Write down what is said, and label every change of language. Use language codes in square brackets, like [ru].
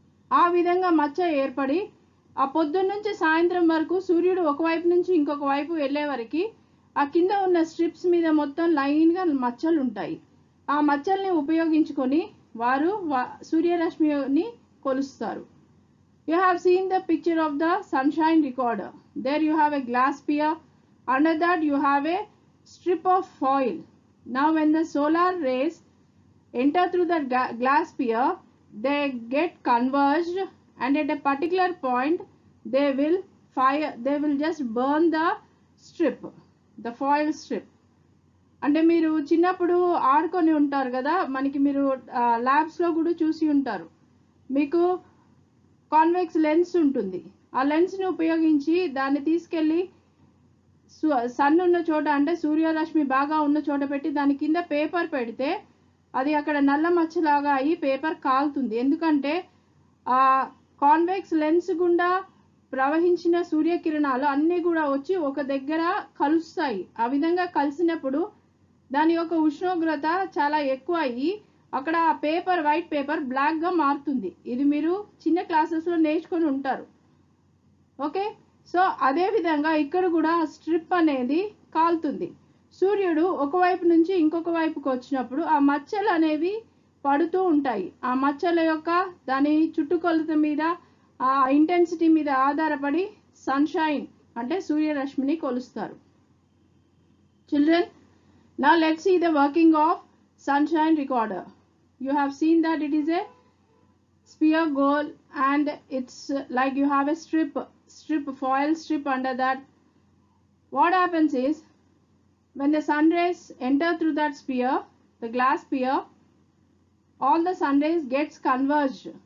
[te] ఆ విధంగా మచ్చ ఏర్పడి ఆ పొద్దున్న నుంచి సాయంత్రం వరకు సూర్యుడు ఒకవైపు నుంచి ఇంకొక వైపు వెళ్ళే వరకు ఆ కింద ఉన్న స్ట్రిప్స్ మీద మొత్తం లైన్గా మచ్చలు ఉంటాయి. ఆ మచ్చల్ని ఉపయోగించుకొని వారు సూర్యరశ్మిని కొలుస్తారు. [en] You have seen the picture of the sunshine recorder. There you have a glass sphere. Under that you have a strip of foil. Now when the solar rays enter through the glass sphere, they get converged, and at a particular point they will just burn the strip, the foil strip. [te] అంటే మీరు చిన్నప్పుడు ఆడుకొని ఉంటారు కదా, మనకి మీరు ల్యాబ్స్లో కూడా చూసి ఉంటారు. మీకు కాన్వెక్స్ లెన్స్ ఉంటుంది. ఆ లెన్స్ని ఉపయోగించి దాన్ని తీసుకెళ్ళి సన్ ఉన్న చోట అంటే సూర్యరశ్మి బాగా ఉన్న చోట పెట్టి దాని కింద పేపర్ పెడితే అది అక్కడ నల్ల మచ్చలాగా అయ్యి పేపర్ కాలుతుంది. ఎందుకంటే ఆ కాన్వెక్స్ లెన్స్ గుండా ప్రవహించిన సూర్యకిరణాలు అన్నీ కూడా వచ్చి ఒక దగ్గర కలుస్తాయి. ఆ విధంగా కలిసినప్పుడు దాని యొక్క ఉష్ణోగ్రత చాలా ఎక్కువ అయ్యి అక్కడ ఆ పేపర్, వైట్ పేపర్ బ్లాక్గా మారుతుంది. ఇది మీరు చిన్న క్లాసెస్లో నేర్చుకొని ఉంటారు. ఓకే, సో అదే విధంగా ఇక్కడ కూడా స్ట్రిప్ అనేది కాలుతుంది. సూర్యుడు ఒకవైపు నుంచి ఇంకొక వైపుకి వచ్చినప్పుడు ఆ మచ్చలు అనేవి పడుతూ ఉంటాయి. ఆ మచ్చల యొక్క దాని చుట్టుకొలత మీద, ఆ ఇంటెన్సిటీ మీద ఆధారపడి సన్షైన్ అంటే సూర్యరశ్మిని కొలుస్తారు. [en] Children, now let's see the working of sunshine recorder. You have seen that it is a sphere goal and it's like you have a foil strip under that. What happens is when the sun rays enter through that sphere, the glass sphere, all the sun rays gets converged.